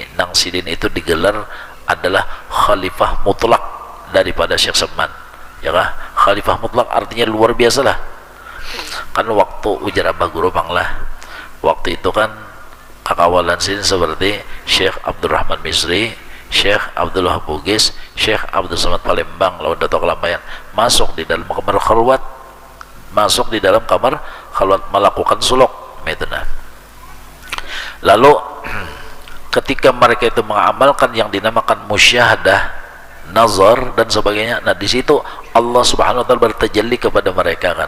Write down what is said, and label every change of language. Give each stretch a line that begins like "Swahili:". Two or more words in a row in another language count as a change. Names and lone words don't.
Banjar: Nang sidin itu digelar adalah khalifah mutlak daripada Syekh Saman. Ya kah?
Indonesian: Khalifah mutlak artinya luar biasa lah.
Banjar: Kan waktu ujar Abah Guru Banglah, waktu itu kan akawalan sidin seperti Syekh Abdurrahman Misri, Syekh Abdullah Bugis, Syekh Abdul Samad Palembang, lawan Datuk Kalampayan masuk di dalam kamar khalwat, masuk di dalam kamar khalwat melakukan suluk metuna.
Indonesian: Lalu ketika mereka itu mengamalkan yang dinamakan musyahadah, nazar dan sebagainya, nah di situ Allah
Arabic: سبحانه وتعالى
Indonesian: bertajalli kepada mereka kan.